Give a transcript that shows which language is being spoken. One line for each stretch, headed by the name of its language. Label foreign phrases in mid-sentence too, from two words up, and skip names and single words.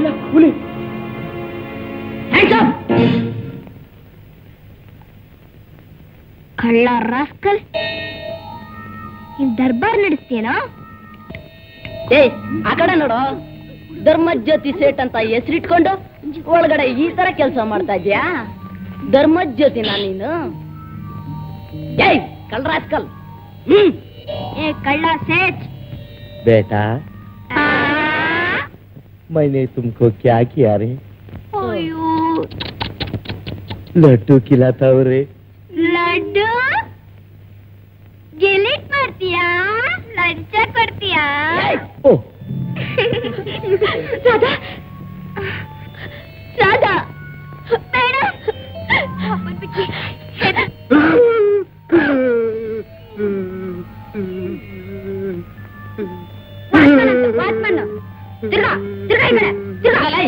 Kannada: ಕಳ್ಳ ರಾಸ್ಕಲ್, ಇಲ್ಲಿ ದರ್ಬಾರ್ ನಡೆಸ್ತೇನೋ? ಆ ಕಡೆ ನೋಡು, ಧರ್ಮಜ್ಯೋತಿ ಸೇಟ್ ಅಂತ ಹೆಸರಿಟ್ಕೊಂಡು ಒಳಗಡೆ ಈ ತರ ಕೆಲಸ ಮಾಡ್ತಾ ಇದ್ಯಾ? ಧರ್ಮಜ್ಯೋತಿನ ನೀನು? ಏಯ್ ಕಳ್ಳ ರಾಸ್ಕಲ್. ಏ ಕಳ್ಳ ಸೇಟ್.
Hindi: बेटा मैंने तुमको क्या किया रे?
Kannada: ಅಯ್ಯೋ,
Hindi: लड्डू खिलाता हूँ रे.
Kannada: ಲಡ್ಡು ಗಿಲಿಟ್ ಮಾಡ್ತೀಯಾ? ಲಂಚ ಕೊಡ್ತೀಯಾ? ओ ರಾಧಾ, ರಾಧಾ ಬೇಡ. ಬಂದ್ಬಿಟ್ಟಿ. ವಾಚ್ಮನ್ ತಿರ್ಗಾ ತಿರ್ಗಾ ಈ ಕಡೆ ತಿರ್ಗಾ.